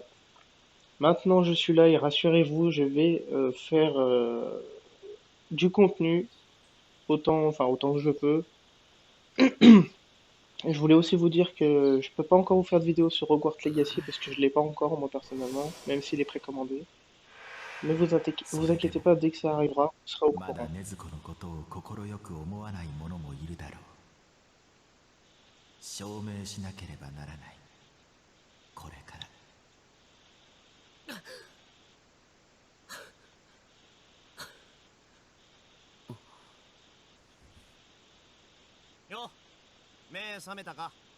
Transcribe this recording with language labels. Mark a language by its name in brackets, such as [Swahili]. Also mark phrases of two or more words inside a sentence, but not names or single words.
[French] Maintenant je suis là et rassurez-vous, je vais faire du contenu autant que je peux. Et je voulais aussi vous dire que je peux pas encore vous faire de vidéo sur Hogwarts Legacy parce que je l'ai pas encore moi personnellement, même s'il est précommandé. Mais vous [Japanese] それでも [French] inquiétez pas, dès que ça arrivera, vous serez au [Japanese] まだ [French] courant. [Japanese] 禰豆子のことを快く思わない者もいるだろう。証明しなければならない。これからよ、目覚めたか？